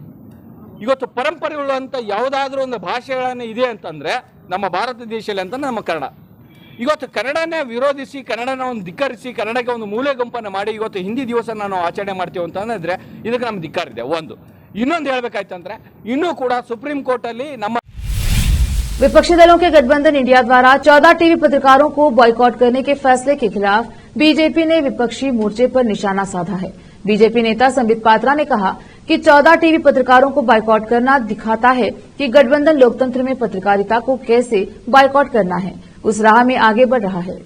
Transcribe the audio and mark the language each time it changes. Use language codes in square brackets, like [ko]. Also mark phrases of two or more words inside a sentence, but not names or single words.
[kn] ಇವತ್ತು ಪರಂಪರೆ ಉಳ್ಳುವಂಥ ಯಾವುದಾದ್ರೂ ಒಂದು ಭಾಷೆಗಳನ್ನು ಇದೆ ಅಂತಂದರೆ ನಮ್ಮ ಭಾರತ ದೇಶದಲ್ಲಿ ಅಂತ ನಮ್ಮ ಕನ್ನಡ. ಇವತ್ತು ಕನ್ನಡನೇ ವಿರೋಧಿಸಿ, ಕನ್ನಡನ ಒಂದು ಧಿಕ್ಕರಿಸಿ, ಕನ್ನಡಕ್ಕೆ ಒಂದು ಮೂಲೆ ಗುಂಪನ್ನು ಮಾಡಿ ಇವತ್ತು ಹಿಂದಿ ದಿವಸ ನಾವು ಆಚರಣೆ ಮಾಡ್ತೀವಿ ಅಂತಂದರೆ ಇದಕ್ಕೆ ನಮ್ಮ ಧಿಕ್ಕಾರ ಇದೆ. ಒಂದು ಇನ್ನೊಂದು ಹೇಳಬೇಕಾಯ್ತಂದ್ರೆ, ಇನ್ನೂ ಕೂಡ ಸುಪ್ರೀಂ ಕೋರ್ಟಲ್ಲಿ ನಮ್ಮ [hi] विपक्षी दलों के गठबंधन इंडिया द्वारा 14 टीवी पत्रकारों को बॉयकॉट करने के फैसले के खिलाफ बीजेपी ने विपक्षी मोर्चे पर निशाना साधा है। बीजेपी नेता संबित पात्रा ने कहा कि 14 टीवी पत्रकारों को बॉयकॉट करना दिखाता है कि गठबंधन लोकतंत्र में पत्रकारिता को कैसे बॉयकॉट करना है, उस राह में आगे बढ़ रहा है।